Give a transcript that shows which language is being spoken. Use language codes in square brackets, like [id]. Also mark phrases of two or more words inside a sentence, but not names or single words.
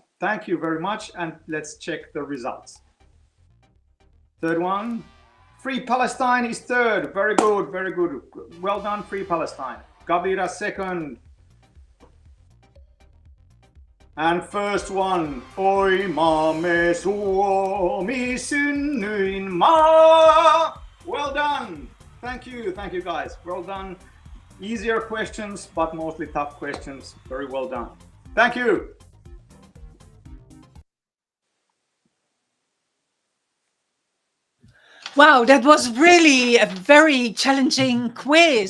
[en] Thank you very much, and let's check the results. Third one, Free Palestine is third. Very good, very good. Well done, Free Palestine. Gavira second. And first one, [fi] Oi maamme Suomi synnyin maa. [en] Well done. Thank you guys. Well done. Easier questions, but mostly tough questions. Very well done. Thank you. Wow, that was really a very challenging quiz.